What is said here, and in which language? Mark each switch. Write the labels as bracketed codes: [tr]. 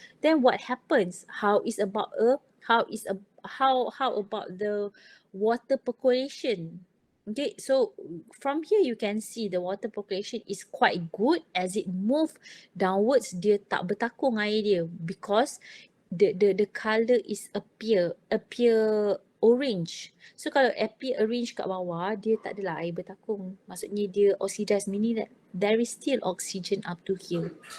[en] Then what happens? How about the water percolation? Okay, so from here you can see the water percolation is quite good. As it move downwards, [ms] dia tak bertakung air dia [en] because the colour is appear orange. [ms] So kalau [en] appear orange [ms] kat bawah, dia tak adalah air bertakung. Maksudnya dia [en] oxidize, meaning that there is still oxygen up to here.